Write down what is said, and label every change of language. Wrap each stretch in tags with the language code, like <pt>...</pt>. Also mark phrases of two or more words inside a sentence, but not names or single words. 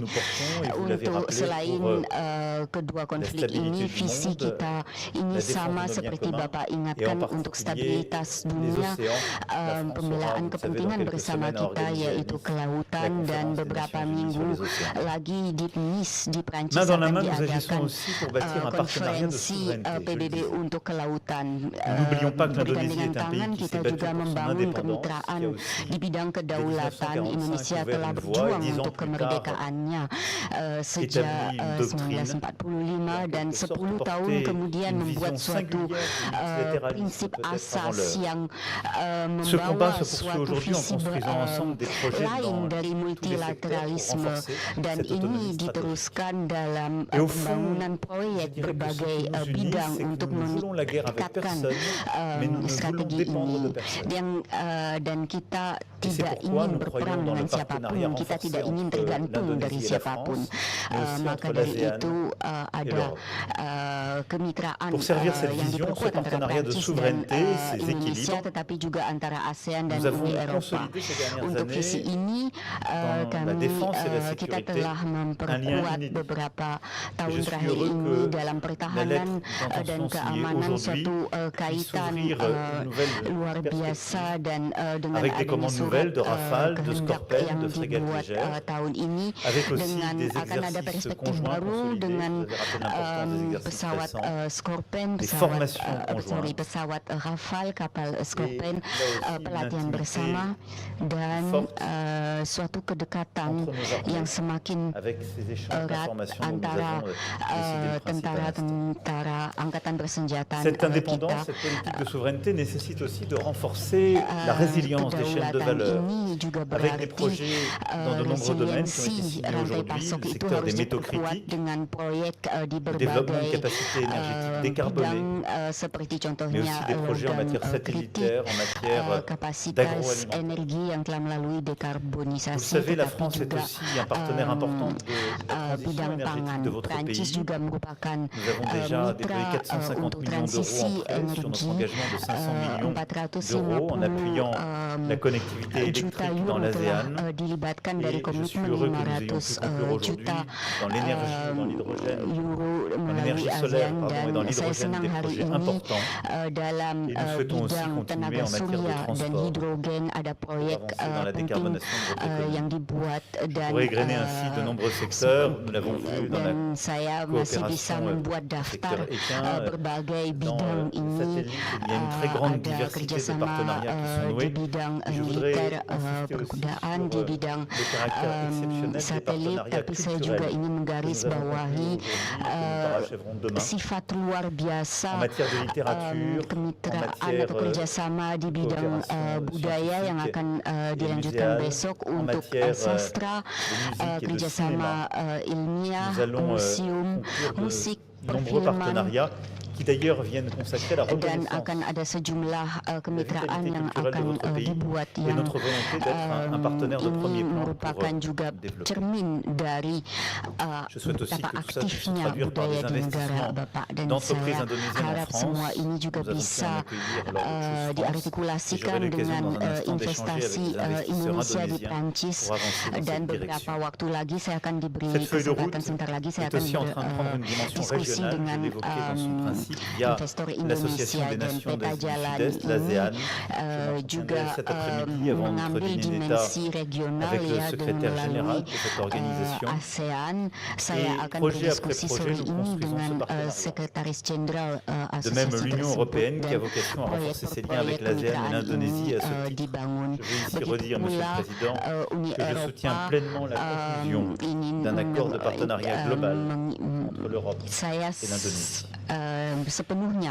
<id>Untuk selain kedua konflik ini, visi kita ini sama seperti Bapak ingatkan, untuk stabilitas dunia, pembelaan kepentingan bersama kita yaitu kelautan, dan beberapa minggu lagi di Nice di Prancis akan diadakan konferensi PBB untuk kelautan. Bergandengan tangan kita juga membangun kemitraan di bidang kedaulatan. Indonesia telah berjuang untuk kemerdekaannya sejak 1945, dan 10 tahun kemudian</id> <fr>une</fr> <id>membuat</id> <fr>vision</fr> <id>suatu</id> <fr>singulière du</fr> <id>prinsip</id> <fr>multilatéralisme peut-être avant</fr> <id>asas yang</id> <fr>Ce combat</fr> <id>membawa</id> <fr>se poursuit</fr> <id>suatu</id> <fr>aujourd'hui en</fr> <id>visi</id> <fr>construisant ensemble des projets</fr> <id>lain</id> <fr>dans</fr> <id>dari</id> <fr>tous les secteurs pour</fr> <id>multilateralisme</id> <fr>renforcer</fr> <id>dan</id> <fr>cette</fr> <id>ini</id> <fr>autonomie stratégique.</fr> <id>diteruskan dalam</id> <fr>Et au fond,</fr> <id>pembangunan proyek</id> <fr>je dirais que ce</fr> <id>berbagai</id> <fr>qui nous unit,</fr> <id>bidang</id> <fr>c'est que</fr> <id>untuk</id> <fr>nous ne voulons la guerre avec</fr> <id>meningkatkan</id> <fr>personne, mais nous ne voulons</fr> <id>strategi</id> <fr>dépendre</fr> <id>ini</id> <fr>de personne.</fr> <id>dan kita</id> <fr>Et c'est</fr> <id>tidak</id> <fr>pourquoi</fr> <id>ingin</id> <fr>nous</fr> <id>berperang</id> <fr>croyons dans le</fr> <id>dengan siapapun,</id> <fr>partenariat</fr> <id>kita</id> <fr>renforcé</fr> <id>tidak ingin</id> <fr>entre</fr> <id>tergantung dari</id> <fr>l'Indonésie et la</fr> <id>siapapun.</id> <fr>France, mais aussi</fr> <id>Maka</id> <fr>entre</fr> <id>dari</id> <fr>l'ASEAN</fr> <id>itu</id> <fr>et</fr> <id>ada</id> <fr>l'Europe.</fr> <id>kemitraan</id> <fr>Pour servir cette</fr> <id>yang</id> <fr>vision, ce</fr> <id>diperkuat antara</id> <fr>partenariat de</fr> <id>Prancis dan</id> <fr>souveraineté, ces</fr> <id>Indonesia,</id> <fr>équilibres,</fr> <id>tetapi juga antara ASEAN dan</id> <fr>nous avons</fr> <id>Uni Eropa.</id> <fr>consolidé ces dernières</fr> <id>Untuk visi</id> <fr>années</fr> <id>ini</id> <fr>dans la défense et la</fr> <id>kita</id> <fr>sécurité</fr> <id>telah memperkuat</id> <fr>inédit.</fr> <id>beberapa tahun</id> <fr>je suis</fr> <id>terakhir</id> <fr>heureux</fr> <id>ini</id> <fr>que</fr> <id>dalam</id> <fr>la</fr> <id>pertahanan</id> <fr>lettre</fr> <id>dan</id> <fr>d'intention signée</fr> <id>keamanan</id> <fr>aujourd'hui</fr> <id>suatu</id> <fr>puisse</fr> <id>kaitan</id> <fr>ouvrir une nouvelle</fr> <id>luar biasa dan dengan</id> <fr>avec des</fr> <id>adanya</id> <fr>commandes</fr> <id>surat</id> <fr>nouvelles de Rafale, de</fr> <id>kehendak</id> <fr>Scorpène,</fr> <id>yang</id> <fr>de frégates</fr> <id>dibuat</id> <fr>légères,</fr> <id>tahun ini</id> <fr>avec aussi</fr> <id>dengan</id> <fr>des</fr> <id>akan ada</id> <fr>exercices</fr> <id>perspektif</id> <fr>conjoints</fr> <id>baru</id> <fr>consolidés.</fr> <id>dengan</id> <fr>Vous avez rappelé l'importance des exercices</fr> <id>pesawat</id> <fr>récents,</fr> <id>Scorpène,</id> <fr>des</fr> <id>pesawat</id> <fr>formations conjointes.</fr> <id>pesawat Rafale, kapal Scorpène,</id> <fr>aussi</fr> <id>pelatihan</id> <fr>une</fr> <id>bersama dan</id> <fr>forte</fr> <id>suatu kedekatan</id> <fr>entre nos armées.</fr> <id>yang semakin</id> <fr>Avec ces échanges</fr> <id>erat</id> <fr>d'informations dont nous</fr> <id>antara</id> <fr>avons décidé le principe à l'instant.</fr> <id>tentara angkatan bersenjata</id> <fr>Cette</fr> <id>kita.</id> <fr>indépendance, cette politique de souveraineté nécessite aussi de renforcer la résilience des chaînes de valeur</fr> <id>Ini juga</id> <fr>avec des</fr> <id>berarti</id> <fr>projets dans de nombreux domaines qui ont été</fr> <id>resiliensi</id> <fr>signés</fr> <id>rantai</id> <fr>aujourd'hui,</fr> <id>pasok</id> <fr>le</fr> <id>itu</id> <fr>secteur</fr> <id>harus</id> <fr>des métaux</fr> <id>diperkuat</id> <fr>critiques,</fr> <id>dengan proyek di</id> <fr>le développement de</fr> <id>berbagai</id> <fr>capacités énergétiques décarbonées,</fr> <id>bidang seperti</id> <fr>mais</fr> <id>contohnya</id> <fr>aussi des projets en</fr> <id>logam</id> <fr>matière</fr> <id>kritik,</id> <fr>satellitaire, en matière</fr> <id>kapasitas</id> <fr>d'agroalimentaire.</fr> <id>energi yang telah melalui</id> <fr>Vous le</fr> <id>dekarbonisasi,</id> <fr>savez, la</fr> <id>tetapi</id> <fr>France est</fr> <id>juga</id> <fr>aussi un partenaire important de la transition</fr> <id>bidang</id> <fr>énergétique</fr> <id>pangan.</id> <fr>de votre</fr> <id>Prancis</id> <fr>pays.</fr> <id>juga merupakan</id> <fr>Nous avons déjà déployé</fr> <id>mitra</id> <fr>450</fr> <id>untuk</id> <fr>millions d'euros</fr> <id>transisi</id> <fr>en prêt sur notre</fr> <id>energi,</id> <fr>engagement de 500 millions</fr> <id>450</id> <fr>d'euros en appuyant la connectivité</fr> <id>juta</id> <fr>électrique</fr> <id>euro</id> <fr>dans</fr> <id>telah</id> <fr>l'ASEAN.</fr> <id>dilibatkan</id> <fr>Et</fr> <id>dari</id> <fr>je suis</fr> <id>komitmen</id> <fr>heureux que nous ayons pu</fr> <id>500</id> <fr>conclure aujourd'hui</fr> <id>juta</id> <fr>dans l'énergie, dans l'hydrogène,</fr> <id>euro</id> <fr>dans</fr> <id>melalui</id> <fr>l'énergie solaire</fr> <id>ASEAN</id> <fr>et dans</fr> <id>dan saya</id> <fr>l'hydrogène</fr> <id>senang</id> <fr>des</fr> <id>hari</id> <fr>projets</fr> <id>ini</id> <fr>importants.</fr> <id>dalam</id> <fr>Et nous souhaitons aussi</fr> <id>bidang</id> <fr>continuer</fr> <id>tenaga</id> <fr>en matière de</fr> <id>surya dan</id> <fr>transport</fr> <id>hidrogen ada proyek</id> <fr>avancer dans la</fr> <id>penting</id> <fr>décarbonation de votre économie.</fr> <id>yang dibuat dan</id> <fr>Pour égrener ainsi de nombreux secteurs, nous l'avons vu dans la</fr> <id>dan saya masih bisa</id> <fr>coopération</fr> <id>membuat daftar</id> <fr>secteur équin,</fr> <id>berbagai</id> <fr>dans</fr> <id>bidang</id> <fr>les</fr> <id>ini.</id> <fr>satellites, il y a une très grande</fr> <id>Ada</id> <fr>diversité de</fr> <id>kerjasama</id> <fr>partenariats qui sont</fr> <id>di</id> <fr>noués.</fr> <id>bidang</id> <fr>Et je voudrais</fr> <id>militer</id> <fr>insister aussi</fr> <id>perkudaan,</id> <fr>sur</fr> <id>di bidang</id> <fr>le caractère exceptionnel des</fr> <id>satelit,</id> <fr>partenariats</fr> <id>tapi saya juga</id> <fr>culturels</fr> <id>ingin</id> <fr>que nous</fr> <id>menggarisbawahi</id> <fr>avons conclus aujourd'hui et que nous parachèverons demain.</fr> <id>sifat luar biasa</id> <fr>En matière de littérature, en</fr> <id>kemitraan</id> <fr>matière</fr> <id>atau kerjasama di bidang</id> <fr>coopération</fr> <id>budaya yang</id> <fr>scientifique</fr> <id>akan</id> <fr>et</fr> <id>dilanjutkan</id> <fr>muséale,</fr> <id>besok</id> <fr>en</fr> <id>untuk</id> <fr>matière</fr> <id>sastra,</id> <fr>de musique et de</fr> <id>kerjasama ilmiah,</id> <fr>Nous allons</fr> <id>museum,</id> <fr>conclure</fr> <id>musik,</id> <fr>de nombreux</fr> <id>perfilman,</id> <fr>partenariats qui d'ailleurs viennent consacrer la</fr> <id>dan</id> <fr>reconnaissance</fr> <id>akan ada sejumlah kemitraan</id> <fr>vitalité</fr> <id>yang</id> <fr>culturelle de</fr> <id>akan</id> <fr>votre pays</fr> <id>dibuat</id> <fr>et</fr> <id>yang</id> <fr>notre volonté d'être un partenaire de premier</fr> <id>ini</id> <fr>plan</fr> <id>merupakan</id> <fr>pour</fr> <id>juga</id> <fr>développer.</fr> <id>cermin dari</id> <fr>Je souhaite aussi</fr> <id>betapa</id> <fr>que tout ça puisse se</fr> <id>aktifnya</id> <fr>traduire par</fr> <id>budaya</id> <fr>des</fr> <id>di negara</id> <fr>investissements</fr> <id>Bapak dan</id> <fr>d'entreprises</fr> <id>saya</id> <fr>indonésiennes en</fr> <id>harap</id> <fr>France.</fr> <id>semua ini juga</id> <fr>Nous avons pu en</fr> <id>bisa</id> <fr>accueillir lors de Choose France.</fr> <id>diartikulasikan</id> <fr>Et j'aurai</fr> <id>dengan</id> <fr>l'occasion dans un instant</fr> <id>investasi</id> <fr>d'échanger avec des</fr> <id>Indonesia di</id> <fr>investisseurs</fr> <id>Prancis</id> <fr>pour avancer dans</fr> <id>dan</id> <fr>cette</fr> <id>beberapa</id> <fr>direction.</fr> <id>waktu lagi saya akan diberi</id> <fr>Cette feuille de route</fr> <id>kesempatan sebentar lagi saya</id> <fr>est</fr> <id>akan</id> <fr>aussi en train de prendre une dimension</fr> <id>berdiskusi</id> <fr>régionale, je</fr> <id>dengan</id> <fr>l'évoquais dans son principe, via</fr> <id>investor</id> <fr>l'Association</fr> <id>Indonesia</id> <fr>des</fr> <id>dan</id> <fr>Nations</fr> <id>peta</id> <fr>du</fr> <id>jalan</id> <fr>Sud-Est,</fr> <id>ini</id> <fr>l'ASEAN.</fr> <id>juga</id> <fr>cet après-midi avant notre</fr> <id>mengambil</id> <fr>dîner d'État</fr> <id>dimensi regional</id> <fr>avec le</fr> <id>ya dengan</id> <fr>secrétaire général</fr> <id>melalui</id> <fr>de cette organisation.</fr> <id>ASEAN. Saya</id> <fr>Et</fr> <id>akan</id> <fr>projet après</fr> <id>berdiskusi</id> <fr>projet,</fr> <id>sore</id> <fr>nous</fr> <id>ini</id> <fr>construisons</fr> <id>dengan</id> <fr>ce partenariat.</fr> <id>sekretaris jenderal</id> <fr>De même,</fr> <id>asosiasi</id> <fr>l'Union</fr> <id>tersebut</id> <fr>européenne qui a</fr> <id>dan</id> <fr>vocation à renforcer ses liens avec</fr> <id>proyek</id> <fr>l'ASEAN et</fr> <id>kemitraan</id> <fr>l'Indonésie</fr> <id>ini</id> <fr>à ce titre.</fr> <id>dibangun.</id> <fr>Je veux ici</fr> <id>Begitu</id> <fr>redire, Monsieur</fr> <id>pula</id> <fr>le Président,</fr> <id>Uni</id> <fr>que je soutiens</fr> <id>Eropa</id> <fr>pleinement la conclusion</fr> <id>ingin</id> <fr>d'un accord de partenariat global entre l'Europe</fr> <id>saya</id> <fr>et l'Indonésie.</fr> <id>sepenuhnya</id>